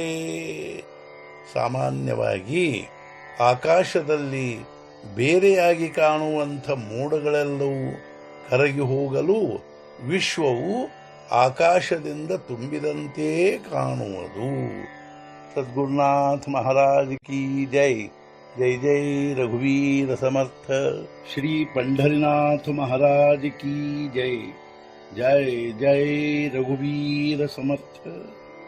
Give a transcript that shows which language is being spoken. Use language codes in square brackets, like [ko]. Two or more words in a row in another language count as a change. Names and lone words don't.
[kn] ಸಾಮಾನ್ಯವಾಗಿ ಆಕಾಶದಲ್ಲಿ ಬೇರೆಯಾಗಿ ಕಾಣುವಂಥ ಮೋಡಗಳೆಲ್ಲವೂ ಕರಗಿ ಹೋಗಲು ವಿಶ್ವವು ಆಕಾಶದಿಂದ ತುಂಬಿದಂತೆ ಕಾಣುವುದು. ಸದ್ಗುರುನಾಥ ಮಹಾರಾಜ್ ಕಿ ಜೈ. [mr] जय जय रघुवीर समर्थ. ಶ್ರೀ पंढरीनाथ महाराज की जय. जय जय रघुवीर समर्थ.